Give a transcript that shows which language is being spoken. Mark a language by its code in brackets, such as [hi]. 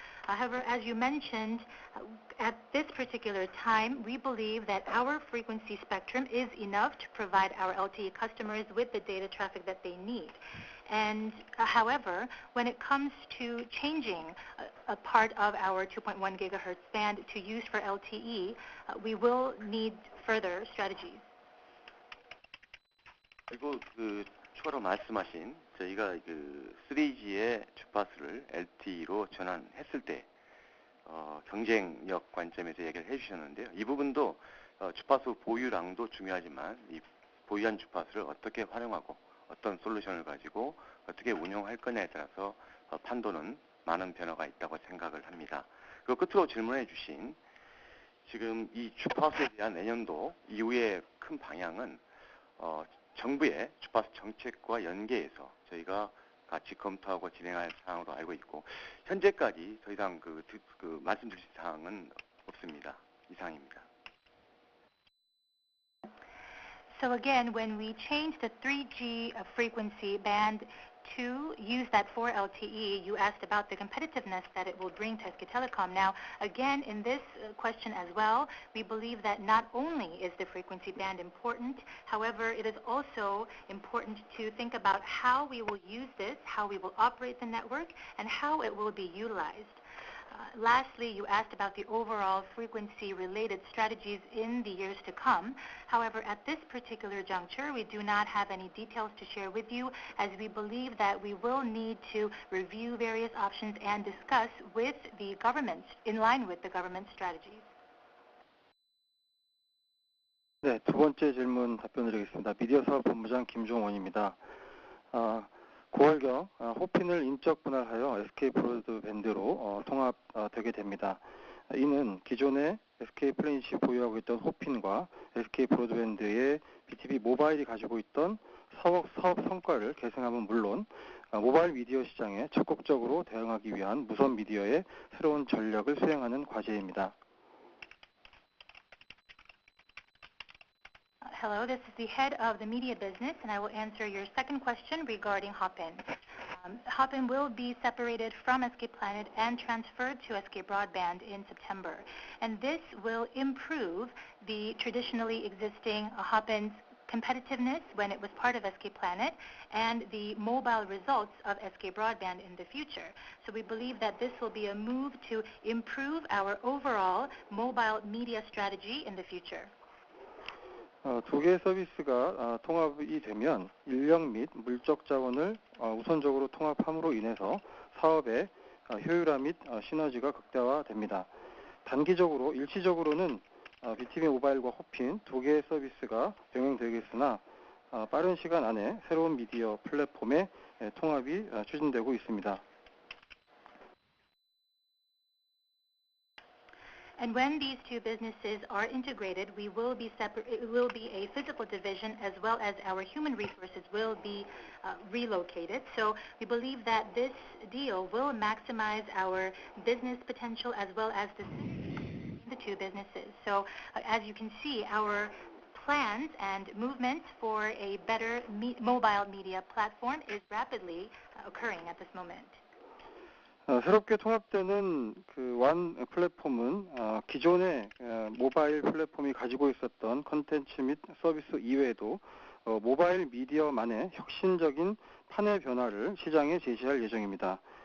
[en] However, as you mentioned, at this particular time, we believe that our frequency spectrum is enough to provide our LTE customers with the data traffic that they need. And however, when it comes to changing a part of our 2.1 gigahertz band to use for LTE, we will need further strategies. [ko] 그리고 그 추가로 말씀하신 저희가 그 3G의 주파수를 LTE로 전환했을 때 경쟁력 관점에서 얘기를 해주셨는데요. 이 부분도 주파수 보유량도 중요하지만 이 보유한 주파수를 어떻게 활용하고 어떤 솔루션을 가지고 어떻게 운용할 거냐에 따라서 판도는 많은 변화가 있다고 생각을 합니다. 그리고 끝으로 질문해 주신 지금 이 주파수에 대한 내년도 이후의 큰 방향은 정부의 주파수 정책과 연계해서 저희가 같이 검토하고 진행할 사항으로 알고 있고 현재까지 더 이상 그 말씀드릴 사항은 없습니다. 이상입니다. [en] So again, when we change the 3G frequency band to use that for LTE, you asked about the competitiveness that it will bring to SK Telecom. Now, again, in this question as well, we believe that not only is the frequency band important, however, it is also important to think about how we will use this, how we will operate the network, and how it will be utilized. Lastly, you asked about the overall frequency-related strategies in the years to come. However, at this particular juncture, we do not have any details to share with you, as we believe that we will need to review various options and discuss with the government, in line with the government strategies. [ko] 네, 두 번째 질문 답변드리겠습니다. 미디어사업본부장 김종원입니다. 9월경 호핀을 인적 분할하여 SK 브로드밴드로 통합되게 됩니다. 이는 기존에 SK 플래닛이 보유하고 있던 호핀과 SK 브로드밴드의 BTV 모바일이 가지고 있던 사업 성과를 계승함은 물론 모바일 미디어 시장에 적극적으로 대응하기 위한 무선 미디어의 새로운 전략을 수행하는 과제입니다. [en] Hello, this is the head of the media business, and I will answer your second question regarding Hopin. Hopin will be separated from SK Planet and transferred to SK Broadband in September. And this will improve the traditionally existing Hopin's competitiveness when it was part of SK Planet and the mobile results of SK Broadband in the future. So we believe that this will be a move to improve our overall mobile media strategy in the future. [ko] 두 개의 서비스가 통합이 되면 인력 및 물적 자원을 우선적으로 통합함으로 인해서 사업의 효율화 및 시너지가 극대화됩니다. 단기적으로 일시적으로는 BTV 모바일과 호핀 두 개의 서비스가 병행되겠으나 빠른 시간 안에 새로운 미디어 플랫폼의 통합이 추진되고 있습니다. [en] And when these two businesses are integrated, it will be a physical division as well as our human resources will be relocated. So we believe that this deal will maximize our business potential as well as the two businesses. So as you can see, our plans and movements for a better mobile media platform is rapidly occurring at this moment. [ko] 새롭게 통합되는 완 플랫폼은 기존의 모바일 플랫폼이 가지고 있었던 콘텐츠 및 서비스 이외에도 모바일 미디어만의 혁신적인 판의 변화를 시장에 제시할 예정입니다.